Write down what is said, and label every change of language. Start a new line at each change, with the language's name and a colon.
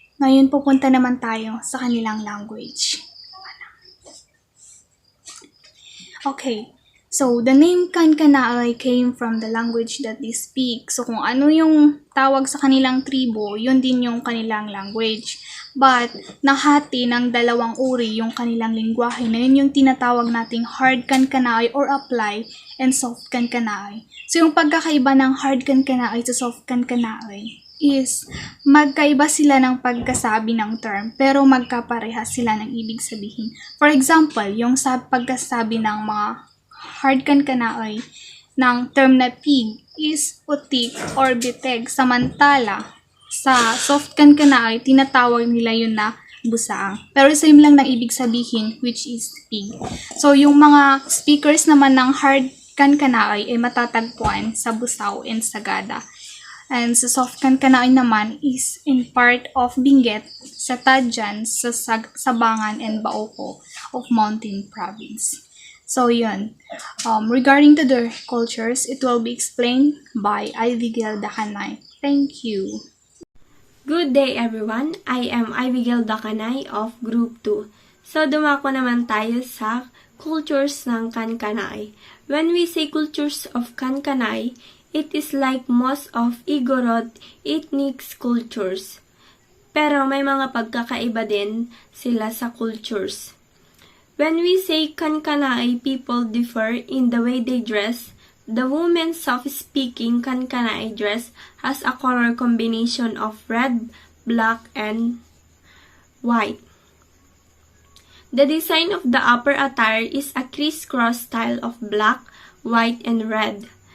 Filipino: Ngayon pupunta naman tayo sa kanilang language. Okay.
English: So, the name Kankanaey came from the language that they speak.
Filipino: So, kung ano yung tawag sa kanilang tribo, yun din yung kanilang language. But, nahati ng dalawang uri yung kanilang lingwahe na yun yung tinatawag nating hard Kankanaey or apply and soft Kankanaey. So, yung pagkakaiba ng hard Kankanaey sa soft Kankanaey is magkaiba sila ng pagkasabi ng term pero magkaparehas sila ng ibig sabihin.
English: For example,
Filipino: yung sa pagkasabi ng mga hard Kankanaey ng term na pig is utik or biteg. Samantala, sa soft Kankanaey, tinatawag nila yun na busaang. Pero same lang ng ibig sabihin,
English: which is pig.
Filipino: So, yung mga speakers naman ng hard Kankanaey ay matatagpuan sa Busaw and Sagada. And sa soft Kankanaey naman is in part of Benguet, sa Tadjan, sa Sabangan, and Baoco of Mountain Province. So, yun.
English: Regarding to their cultures, it will be explained by Abigail Dakanay. Thank you. Good day everyone! I am Abigail Dakanay of Group 2.
Filipino: So, dumako naman tayo sa cultures ng Kankanaey.
English: When we say cultures of Kankanaey, it is like most of Igorot ethnic cultures.
Filipino: Pero may mga pagkakaiba din sila sa cultures.
English: When we say Kankanaey people differ in the way they dress, the women's soft-speaking Kankanaey dress has a color combination of red, black, and white. The design of the upper attire is a crisscross style of black, white, and red.